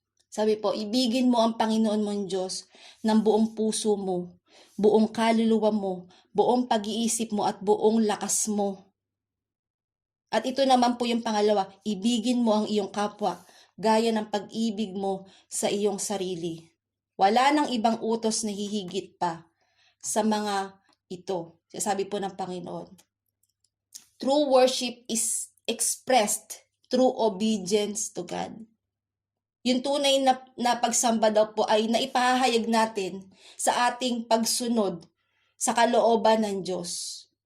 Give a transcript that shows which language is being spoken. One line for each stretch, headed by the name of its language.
Filipino: Sabi po, ibigin mo ang Panginoon mong Diyos ng buong puso mo, buong kaluluwa mo, buong pag-iisip mo at buong lakas mo. At ito naman po yung pangalawa, ibigin mo ang iyong kapwa gaya ng pag-ibig mo sa iyong sarili. Wala nang ibang utos na hihigit pa sa mga ito. Sabi po ng Panginoon.
English: True worship is expressed through obedience to God.
Filipino: Yung tunay na pagsamba daw po ay naipahayag natin sa ating pagsunod sa kalooban ng Diyos.